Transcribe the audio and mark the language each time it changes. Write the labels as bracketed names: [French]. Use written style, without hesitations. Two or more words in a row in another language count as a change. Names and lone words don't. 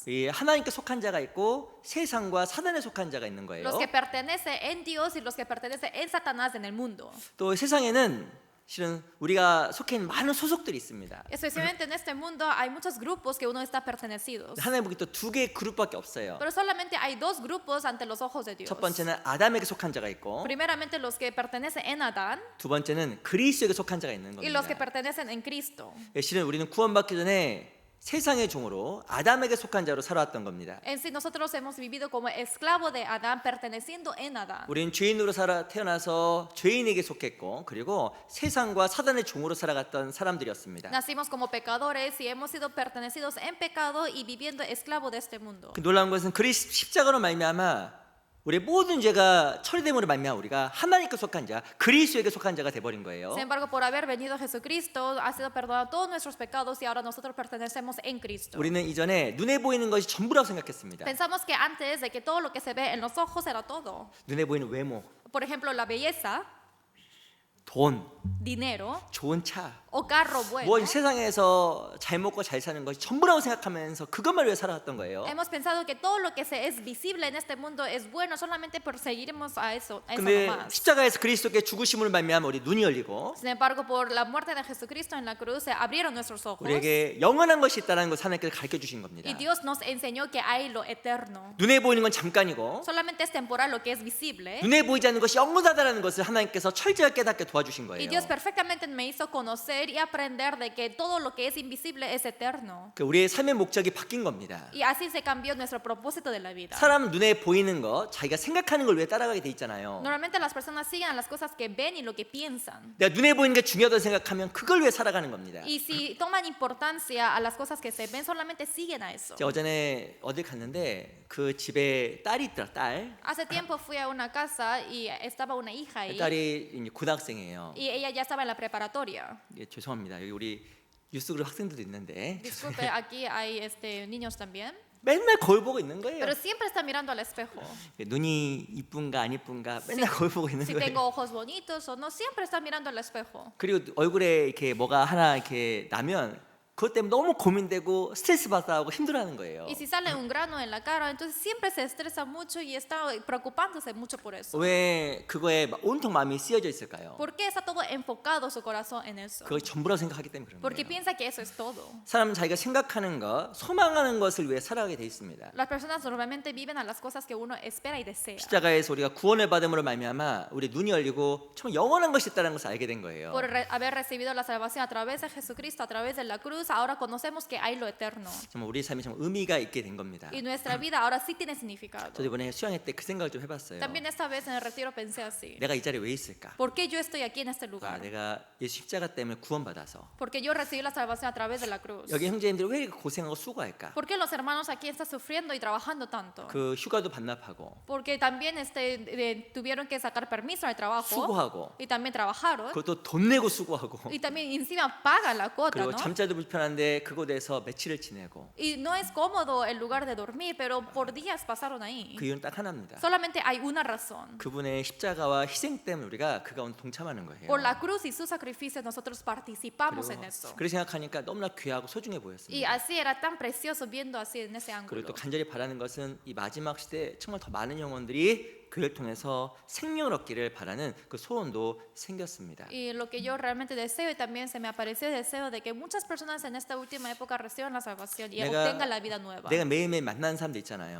[Korean] 이 하나님께 속한 자가 있고 세상과 사단에 속한 자가 있는 거예요. [Spanish] Los que pertenecen en Dios y los que pertenecen en Satanás en el mundo. [Korean] 또 세상에는 실은 우리가 속해 있는 많은 소속들이 있습니다. [Spanish] Especialmente en este mundo hay muchos grupos que uno está pertenecidos. [Korean] 하나님 보기 또 두 개의 그룹밖에 없어요. [Spanish] Pero solamente hay dos grupos ante los ojos de Dios. [Korean] 첫 번째는 아담에게 속한 자가 있고 [Spanish] Primeramente los que pertenecen en Adán [Korean] 두 번째는 그리스도에게 속한 자가 있는 [Spanish] y los que [Korean] 겁니다. [Spanish] pertenecen en Cristo. [Korean] 실은 우리는 구원받기 전에 세상의 종으로 아담에게 속한 자로 살아왔던 겁니다. [Spanish] En sí nosotros hemos vivido como esclavo de Adán, perteneciendo en Adán. [Korean] 우리는 죄인으로 태어나서 죄인에게 속했고 그리고 세상과 사단의 종으로 살아갔던 사람들이었습니다. [Spanish] Nacimos como pecadores y hemos sido pertenecidos en pecado y viviendo esclavo de este mundo. [Korean] 그 놀라운 것은 십자가로 말미암아 우리 모든 죄가 처리됨으로 말미암아 우리가 하나님께 속한 자, 그리스도에게 속한 자가 돼버린 거예요. [Spanish] Sin embargo, por haber venido Jesucristo, ha sido perdonado todos nuestros pecados y ahora nosotros pertenecemos en Cristo. [Korean] 우리는 이전에 눈에 보이는 것이 전부라고 생각했습니다. [Spanish] Pensamos que antes de que todo lo que se ve en los ojos era todo. [Korean] 눈에 보이는 외모, [Spanish] Por ejemplo, la belleza, [Korean] 돈, [Spanish] dinero [Korean] 좋은 차, [Spanish] o carro bueno. [Korean] 뭐 세상에서 잘 먹고 잘 사는 것이 전부라고 생각하면서 그것만 위해 살아왔던 거예요. [Spanish] Hemos pensado que todo lo que es visible en este mundo es bueno, solamente perseguiremos a eso [Korean] 근데 [Spanish] nomás. [Korean] 십자가에서 그리스도께 죽으심을 말미암아 우리 눈이 열리고 [Spanish] Sin embargo, por la muerte de Jesucristo en la cruz se abrieron nuestros ojos [Korean] 우리에게 영원한 것이 있다는 것을 하나님께서 가르쳐 주신 겁니다. [Spanish] y Dios nos enseñó que hay lo eterno. [Korean] 눈에 보이는 건 잠깐이고 [Spanish] Solamente es temporal lo que es visible. [Korean] 눈에 보이지 않는 것이 영원하다는 것을 하나님께서 철저하게 깨닫게 도와주신 [Spanish] Y [Korean] 거예요. [Spanish] Dios perfectamente me hizo conocer y aprender de que todo lo que es invisible es eterno. [Korean] 우리의 삶의 목적이 바뀐 겁니다. [Spanish] Y así se cambió nuestro propósito de la vida. [Korean] 사람 눈에 보이는 것, 자기가 생각하는 걸 왜 따라가게 돼 있잖아요. [Spanish] Normalmente las personas siguen las cosas que ven y lo que piensan. [Korean] 내가 눈에 보이는 게 중요하다고 생각하면 그걸 위해 살아가는 겁니다. [Spanish] Y si toman importancia a las cosas que se ven, solamente siguen a eso. [Korean] 제가 어전에 어딜 갔는데 그 집에 딸이 있더라. 딸. [Spanish] Hace tiempo fui a una casa y estaba una hija ahí. [Korean] 딸이 이제 고등학생이에요. [Spanish] Y ella ya estaba en la preparatoria. [Korean] 예, 죄송합니다. 여기 우리 뉴스그룹 학생들도 있는데 [Spanish] Disculpe, aquí hay niños también. [Korean] 맨날 거울 보고 있는 거예요. [Spanish] Pero siempre está mirando al espejo. [Korean] 눈이 이쁜가 안 이쁜가 맨날 거울 보고 있는 [Spanish] Si [Korean] 거예요. [Spanish] tengo ojos bonitos o no, siempre está mirando al espejo. [Korean] 그리고 얼굴에 이렇게 뭐가 하나 이렇게 나면 그것 때문에 너무 고민되고 스트레스 받아하고 힘들어하는 거예요. [Spanish] Y si sale un grano en la cara, entonces siempre se estresa mucho y está preocupándose mucho por eso. [Korean] 왜 그거에 온통 마음이 쓰여져 있을까요? [Spanish] ¿Por qué está todo enfocado su corazón en eso? [Korean] 그걸 전부라고 생각하기 때문에 그런 [Spanish] Porque [Korean] 거예요. [Spanish] piensa que eso es todo. [Korean] 사람은 자기가 생각하는 것, 소망하는 것을 위해 살아가게 돼 있습니다. [Spanish] Las personas normalmente viven a las cosas que uno espera y desea. [Korean] 십자가에서 우리가 구원을 받음으로 말미암아 우리 눈이 열리고 참 영원한 것이 있다는 것을 알게 된 거예요. [Spanish] Por haber recibido la salvación a través de Jesucristo, a través de la cruz, Jesús ahora conocemos que hay lo eterno. [Korean] 정말 우리 삶이 좀 의미가 있게 된 겁니다. [Spanish] Y nuestra vida ahora sí tiene significado. [Korean] 저도 이번에 수양회 때 그 생각을 좀 해봤어요. [Spanish] También esta vez en el retiro pensé así. [Korean] 내가 이 자리에 왜 있을까? [Spanish] ¿Por qué yo estoy aquí en este [Korean] 아, [Spanish] lugar? [Korean] 내가 예수 십자가 때문에 구원받아서 [Spanish] Porque yo recibí la salvación a través de la cruz. [Korean] 여기 형제님들이 왜 이렇게 고생하고 수고할까? [Spanish] ¿Por qué los hermanos aquí están sufriendo y trabajando tanto? [Korean] 그 휴가도 반납하고 [Spanish] Porque también tuvieron que sacar permiso al trabajo [Korean] 수고하고 [Spanish] y también trabajaron [Korean] 그것도 돈 내고 수고하고 [Spanish] y también encima pagan la cuota, [Korean] 그리고 [Spanish] ¿no? [Korean] 잠자도 불편한데 그곳에서 며칠을 지내고 [Spanish] Y no es cómodo el lugar de dormir, pero por días pasaron ahí. [Korean] 그 이유는 딱 하나입니다. [Spanish] Solamente hay una razón. [Korean] 그분의 십자가와 희생 때문에 우리가 그 가운데 동참하는 거예요. [Spanish] Por la cruz y su sacrificio nosotros participamos en eso. [Korean] 그렇게 생각하니까 너무나 귀하고 소중해 [Spanish] Y [Korean] 보였습니다. [Spanish] así era tan precioso viendo así en ese [Korean] 그리고 또 [Spanish] ángulo. [Korean] 간절히 바라는 것은 이 마지막 시대에 정말 더 많은 영혼들이 교회를 통해서 생명을 얻기를 바라는 그 소원도 생겼습니다. [Spanish] Y lo que yo realmente deseo y también se me apareció el deseo de que muchas personas en esta última época reciban la salvación y obtengan la vida nueva. [Korean] 내가 매일매일 만나는 사람들 있잖아요.